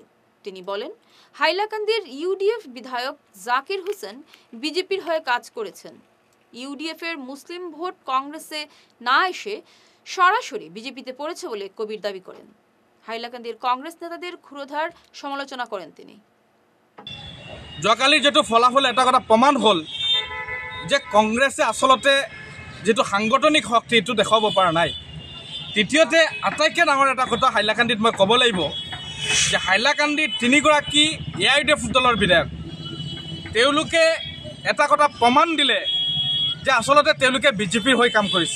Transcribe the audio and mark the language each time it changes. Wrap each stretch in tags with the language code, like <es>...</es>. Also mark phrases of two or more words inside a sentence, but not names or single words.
<bn>তিনি বলেন, হাইলাকান্দির ইউডিএফ বিধায়ক জাকির হোসেন বিজেপির হয়ে কাজ করেছেন। ইউডিএফের মুসলিম ভোট কংগ্রেসে না এসে সরাসরি বিজেপিতে পড়েছে বলে কবির দাবি করেন। হাইলাকান্দির কংগ্রেস নেতাদের ক্ষুরধার সমালোচনা করেন তিনি।</bn> <as>যোৱাকালি যেটো ফলাফল এটা কথা প্ৰমাণ হ'ল যে কংগ্ৰেছে আচলতে যেটো সাংগঠনিক শক্তি এইটো দেখাব পৰা নাই। তৃতীয়তে আটাইতকৈ ডাঙৰ এটা কথা হাইলাকান্দিত মই ক'ব লাগিব যে হাইলাকান্দিত 3গৰাকী AIUDF দলৰ বিধায়ক তেওঁলোকে এটা কথা প্ৰমাণ দিলে যে আচলতে তেওঁলোকে বিজেপিৰ হৈ কাম কৰিছে।</as>